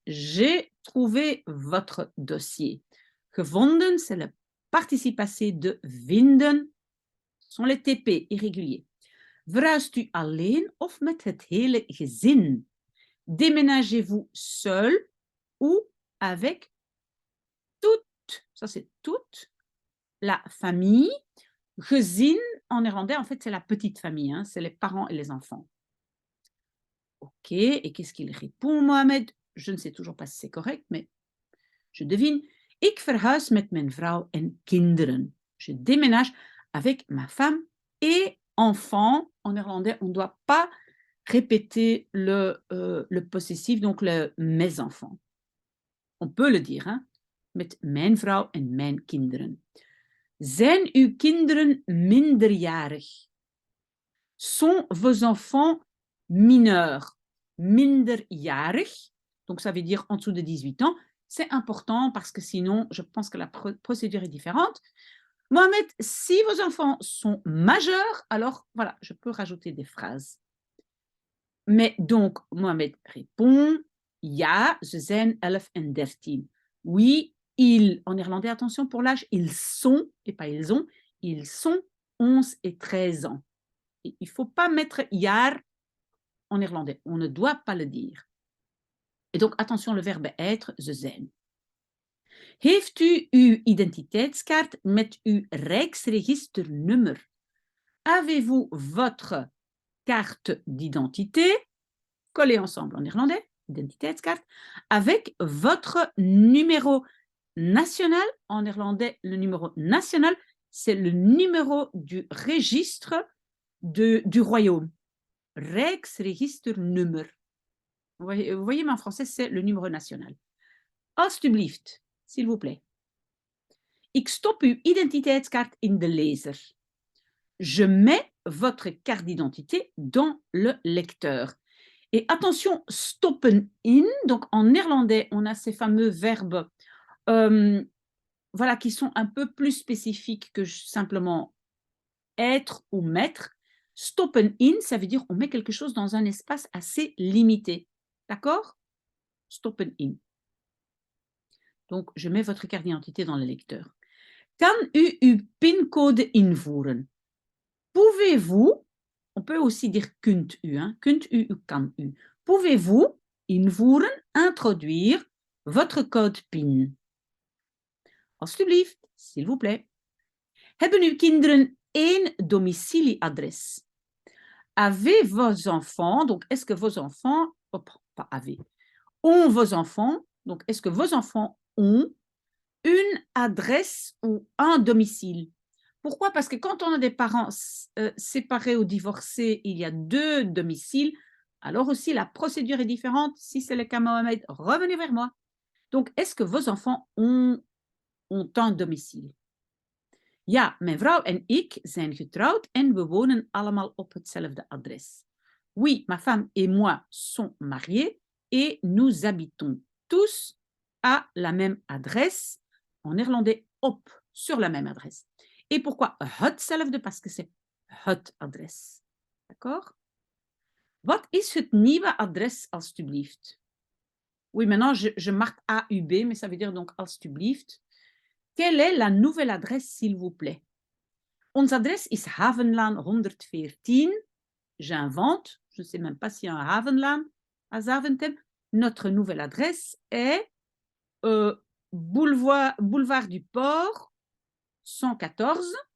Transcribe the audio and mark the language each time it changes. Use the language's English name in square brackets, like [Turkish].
[French] J'ai trouvé votre dossier. Gevonden, c'est le participe passé de vinden. Ce sont les TP irréguliers. [Dutch] Verhuist u alleen of met het hele gezin? [French] Déménagez-vous seul ou avec toute, ça c'est toute, la famille. Gezin, en néerlandais, en fait, c'est la petite famille, hein, c'est les parents et les enfants. Ok, et qu'est-ce qu'il répond, Mohamed? Je ne sais toujours pas si c'est correct, mais je devine. [Dutch] Ik verhuis met mijn vrouw en kinderen. [French] Je déménage avec ma femme et enfants. En néerlandais, on ne doit pas répéter le possessif, donc le mes enfants. On peut le dire, hein? [Dutch] Met mijn vrouw en mijn kinderen. Zijn uw kinderen minderjarig? [French] Sont vos enfants mineurs? Minderjarig, donc ça veut dire en dessous de 18 ans. C'est important parce que sinon, je pense que la procédure est différente. Mohamed, si vos enfants sont majeurs, alors voilà, je peux rajouter des phrases. Mais donc, Mohamed répond, [Dutch] ja, ze zijn 11 en 13. [French] Oui, ils, en néerlandais, attention pour l'âge, ils sont, et pas ils sont 11 et 13 ans. Et il ne faut pas mettre jaar en néerlandais, on ne doit pas le dire. Et donc, attention, le verbe être, [Dutch] ze zijn. Heeft u uw identiteitskaart met uw Rijksregisternummer? [French] Avez-vous votre carte d'identité, collée ensemble en néerlandais, identiteitskaart, avec votre numéro national? En néerlandais, le numéro national, c'est le numéro du registre du royaume. Rijksregisternummer. Vous voyez, mais en français, c'est le numéro national. Alsjeblieft, s'il vous plaît. [Dutch] Ik stop uw identiteitskaart in de lezer. [French] Je mets votre carte d'identité dans le lecteur. Et attention, stoppen in, donc en néerlandais, on a ces fameux verbes voilà, qui sont un peu plus spécifiques que simplement être ou mettre. Stoppen in, ça veut dire on met quelque chose dans un espace assez limité. D'accord? Stoppen in. Donc, je mets votre carte d'identité dans le lecteur. [Dutch] Kan u uw pincode invoeren? [French] Pouvez-vous, on peut aussi dire [Dutch] kunt u, [French] hein? [Dutch] Kunt u [French] ou [Dutch] kan u. [French] Pouvez-vous invoeren, introduire votre code PIN? [Dutch] Alsjeblieft, [French] s'il vous plaît. [Dutch] Hebben uw kinderen één domicilieadres? [French] Avez vos enfants, donc est-ce que vos enfants, oh, pas avez, ont vos enfants, donc est-ce que vos enfants ont une adresse ou un domicile? Pourquoi? Parce que quand on a des parents séparés ou divorcés, il y a 2 domiciles, alors aussi la procédure est différente. Si c'est le cas, Mohamed, revenez vers moi. Donc, est-ce que vos enfants ont un domicile? [Dutch] Ja, mijn vrouw en ik zijn getrouwd en we wonen allemaal op hetzelfde adres. [French] Oui, ma femme et moi sont mariés et nous habitons tous à la même adresse. En néerlandais, op, sur la même adresse. Et pourquoi hetzelfde? Parce que c'est het adres. D'accord? [Dutch] Wat is het nieuwe adres, alstublieft? [French] Oui, maintenant, je marque AUB, mais ça veut dire donc alstublieft. Quelle est la nouvelle adresse, s'il vous plaît? [Dutch] Ons adres is Havenlaan 114. [French] J'invente, je ne sais même pas s'il y a un Havenlaan à Zaventem. Notre nouvelle adresse est boulevard du Port, 114.